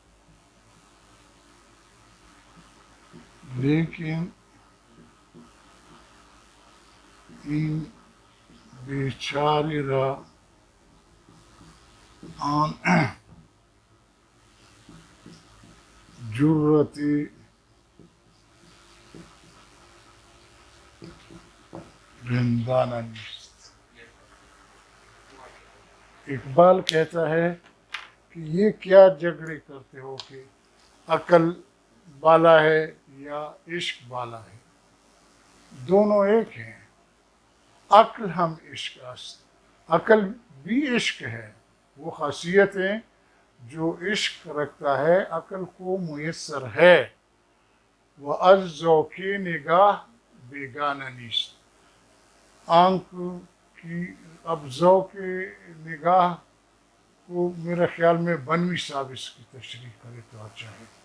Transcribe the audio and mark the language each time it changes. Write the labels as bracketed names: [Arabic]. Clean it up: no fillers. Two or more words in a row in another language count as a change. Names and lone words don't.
[Persian] لیکن این بیچاره را آن جرت رندانه نیست. [Urdu] اقبال کہتا ہے کہ یہ کیا جھگڑے کرتے ہو کہ عقل بالا ہے یا عشق بالا ہے، دونوں ایک ہیں، [Persian] عقل ہم عشق است، [Urdu] عقل بھی عشق ہے، وہ خاصیتیں جو عشق رکھتا ہے عقل کو میسر ہے، وہ [Persian] از ذوق نگاہ بیگانہ نیست، [Urdu] آنکھ کی اب ذوق نگاہ کو میرے خیال میں بنوی صاحب اس کی تشریح کرے تو اچھا ہے۔